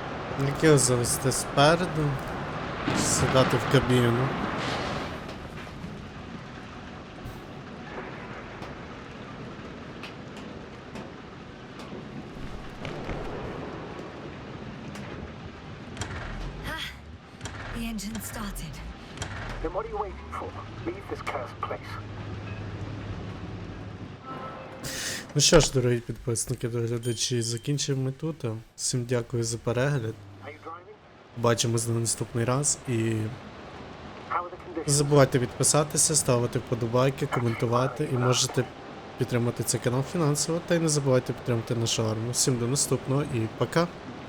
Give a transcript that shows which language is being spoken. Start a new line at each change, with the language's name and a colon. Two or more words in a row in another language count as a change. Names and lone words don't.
Ukrainian: Як його завести спереду? Сідати в кабіну.
English: The engine started. Then what are you waiting for? Leave this cursed place.
Ukrainian: Ну що ж, дорогі підписники та глядачі, закінчимо ми тут. Всім дякую за перегляд.
English: Are you driving?
Ukrainian: Бачимось на наступний раз і
English: How are the
Ukrainian: не
English: conditions?
Ukrainian: забувайте підписатися, ставити вподобайки, коментувати і можете підтримати цей канал фінансово. Та й не забувайте підтримати нашу армію. Всім до наступного і пока!